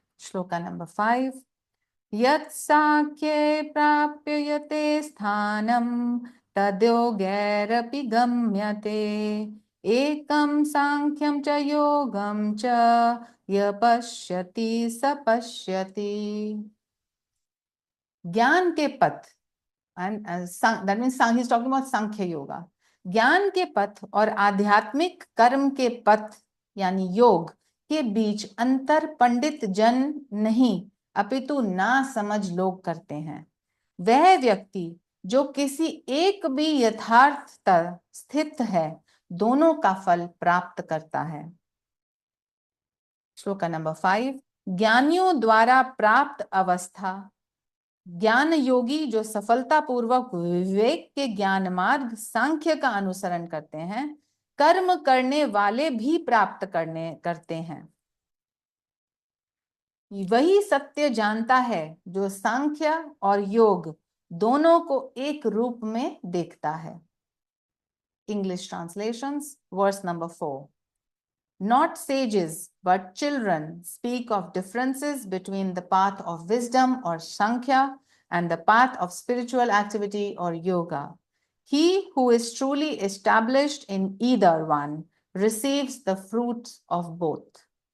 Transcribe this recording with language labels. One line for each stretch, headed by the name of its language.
Sanskrit: Shloka number 5. Yat sakhye prapyate sthanam tadyogairapi gamyate ekam sankyam cha yogam cha yapashyati sapashyati.
Hindi: Gyan ke path,
English: and that means he's talking about Sankhya Yoga.
Hindi: ज्ञान के पथ और आध्यात्मिक कर्म के पथ यानी योग के बीच अंतर पंडित जन नहीं अपितु ना समझ लोग करते हैं। वह व्यक्ति जो किसी एक भी यथार्थ स्थित है दोनों का फल प्राप्त करता है। श्लोका नंबर 5। ज्ञानियों द्वारा प्राप्त अवस्था, ज्ञान योगी जो सफलता पूर्वक विवेक के ज्ञान मार्ग सांख्य का अनुसरण करते हैं, कर्म करने वाले भी प्राप्त करते हैं। वही सत्य जानता है जो सांख्य और योग दोनों को एक रूप में देखता है।
English: English translations, verse number 4. Not sages, but children speak of differences between the path of wisdom or Sankhya and the path of spiritual activity or yoga. He who is truly established in either one receives the fruits of both.